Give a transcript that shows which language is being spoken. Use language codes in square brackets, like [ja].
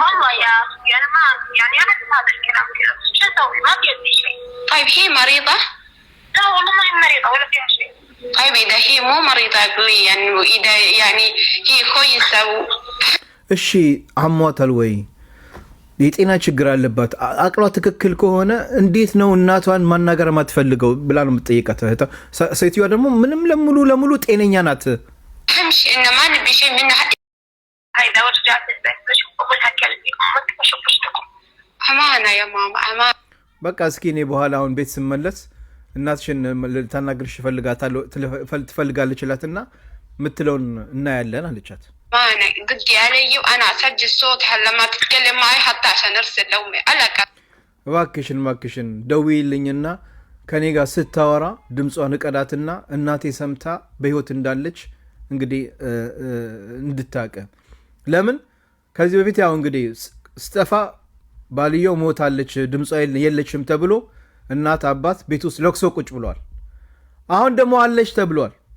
[ar] والله يا أخي أنا ما يعني أنا هذا الكلام كذا شو أسوي ما بيدي شيء. طيب هي مريضة؟ لا والله ما هي مريضة ولا فيها شيء. طيب إذا هي مو مريضة قوية وإذا يعني هي كويسة [am] እሺ አሟታል ወይ የጤና ችግር አለባት አቅሏ ትክክል ከሆነ እንዴት ነው እናቷን ማናገር ማትፈልገው ብላ ነው የምትጠይቃት። ሴትዮዋ ደግሞ ምንም ለሙሉ ጤነኛ ናት። [ar] أهم شيء إنه ما نبي شيء منها. إذا رجعت البيت بشوف أقولها كلمي أمك بشوف وش تقول. أمانة يا ماما أمانة. [am] በቃ እስኪ እኔ በኋላ አሁን ቤት ስመለስ እናትሽን ልታናግርሽ ትፈልጋለች እላትና ምትለውን እናያለን አለቻት። [ar] انا قد علي وانا اسجل صوتها لما تتكلم معي حتى عشان ارسل لامي الك [am] እባክሽን ደውዪልኝና ከኔ ጋር ስታወራ ድምጿን እቀዳትና እናቴ ሰምታ በህይወት እንዳለች እንግዲህ እንድታቀ ለምን ከዚህ በፊት ያው እንግዲህ ስጠፋ ባልየው ሞታለች ድምጿ የለችም ተብሎ እናት አባት ቤት ውስጥ ለቅሶ ቁጭ ብሏል። አሁን ደግሞ አለች ተብሏል።